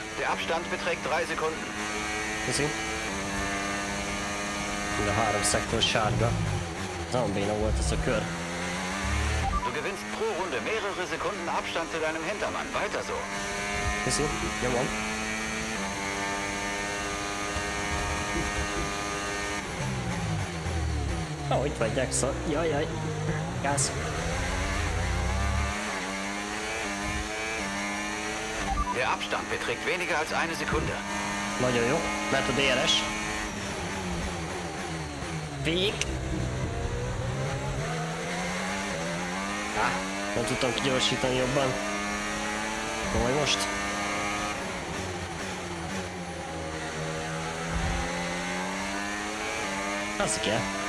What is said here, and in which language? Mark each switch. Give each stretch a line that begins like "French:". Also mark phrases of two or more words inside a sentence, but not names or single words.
German: Der Abstand beträgt 3 Sekunden.
Hungarian: Köszi. Mind a 3 szektor sárga. Nagyon béna volt ez a kör.
German: Du gewinnst pro Runde mehrere Sekunden Abstand zu deinem Hintermann. Weiter so.
Hungarian: Köszi. Nyomom. Ó, itt vagy Jackson. Jaj. Gáz.
German: Der Abstand beträgt weniger als 1 Sekunde.
Hungarian: Nagyon jó. Mert a DRS. Vég. Nem tudtam kigyorsítani jobban. Majd most. Az kell.